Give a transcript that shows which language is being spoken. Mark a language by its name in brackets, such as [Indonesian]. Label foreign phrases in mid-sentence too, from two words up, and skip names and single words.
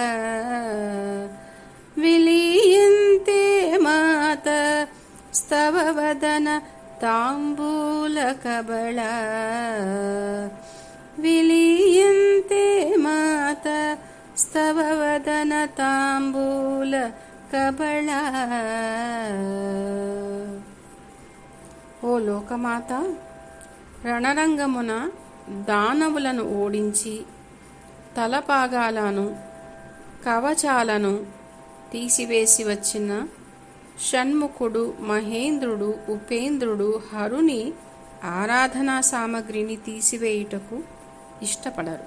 [Sanskrit] विलीयन्ते माता स्तव वदन ताम्बूलकबला विलीयन्ते माता स्तव वदन ताम्बूलकबला। [Telugu] ఓ లోకమాత, రణరంగమున దానవులను ఓడించి తలపాగాలను కవచాలను తీసివేసి వచ్చిన షణ్ముఖుడు, మహేంద్రుడు, ఉపేంద్రుడు హరుని ఆరాధనా సామగ్రిని తీసివేయుటకు ఇష్టపడరు.